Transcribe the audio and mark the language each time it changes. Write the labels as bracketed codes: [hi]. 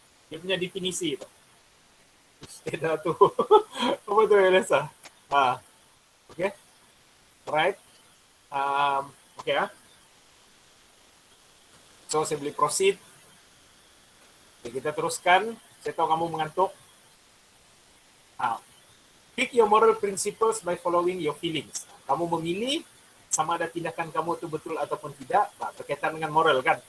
[ms] Dia punya definisi tu. Tidak tu. Apa tu yang rasa? Okay? Right? Okay ah. So, saya boleh proceed. Okay, kita teruskan. Saya tahu kamu mengantuk. [en] Pick your moral principles by following your feelings. [ms] Kamu memilih sama ada tindakan kamu itu betul ataupun tidak. Berkaitan dengan moral kan.